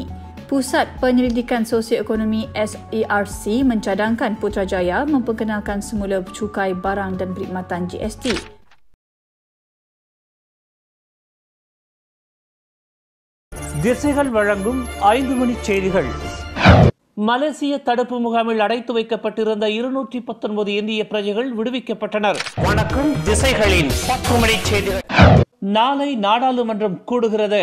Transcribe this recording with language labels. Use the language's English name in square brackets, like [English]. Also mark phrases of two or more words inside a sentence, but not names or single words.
[Malay] Pusat Penyelidikan Sosioekonomi SARC mencadangkan Putrajaya memperkenalkan semula cukai barang dan perkhidmatan GST. [Tamil] திசைகள் வழங்கும் 5 மணி செய்திகள். மலேசிய தடுப்பு முகாமில் அடைத்து வைக்கப்பட்டிருந்த 219 இந்திய பிரஜைகள் விடுவிக்கப்பட்டனர். வணக்கம், திசைகளின் 10 மணி செய்திகள். நாளை நாடாளுமன்றம் கூடுகிறது.